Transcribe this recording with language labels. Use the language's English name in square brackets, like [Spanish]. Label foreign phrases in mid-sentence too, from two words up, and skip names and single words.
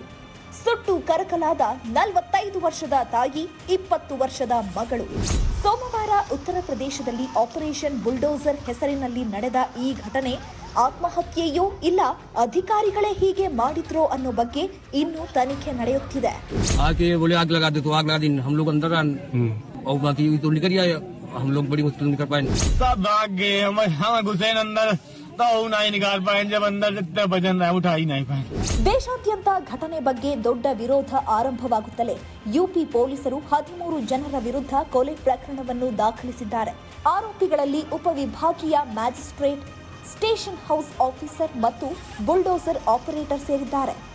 [Kannada] ಸುಟ್ಟು ಕರಕಲಾದ 45 ವರ್ಷದ ತಾಯಿ, 20 ವರ್ಷದ ಮಗಳು. ಸೋಮವಾರ ಉತ್ತರ ಪ್ರದೇಶದಲ್ಲಿ ಆಪರೇಷನ್ ಬುಲ್ಡೋಸರ್ ಹೆಸರಿನಲ್ಲಿ ನಡೆದ ಈ ಘಟನೆ ಆತ್ಮಹತ್ಯೆಯೋ ಇಲ್ಲ ಅಧಿಕಾರಿಗಳೇ ಹೀಗೆ ಮಾಡಿದ್ರೋ ಅನ್ನೋ ಬಗ್ಗೆ ಇನ್ನೂ ತನಿಖೆ ನಡೆಯುತ್ತಿದೆ. [Hindi] हम लोग बड़ी मुश्किल निकल पाए सब भाग गए हम घुसे अंदर तो नहीं निकाल पाए जब अंदर जितने वजन है उठा ही नहीं पाए. [Kannada] ದೇಶಾದ್ಯಂತ ಘಟನೆ ಬಗ್ಗೆ ದೊಡ್ಡ ವಿರೋಧ ಆರಂಭವಾಗುತ್ತಲೇ ಯುಪಿ ಪೊಲೀಸರು 13 ಜನರ ವಿರುದ್ಧ ಕೊಲೆ ಪ್ರಕರಣವನ್ನು ದಾಖಲಿಸಿದ್ದಾರೆ. ಆರೋಪಿಗಳಲ್ಲಿ ಉಪವಿಭಾಗೀಯ ಮ್ಯಾಜಿಸ್ಟ್ರೇಟ್, [English] station house officer [Kannada] ಮತ್ತು [English] bulldozer operator [Kannada] ಸೇರಿದ್ದಾರೆ.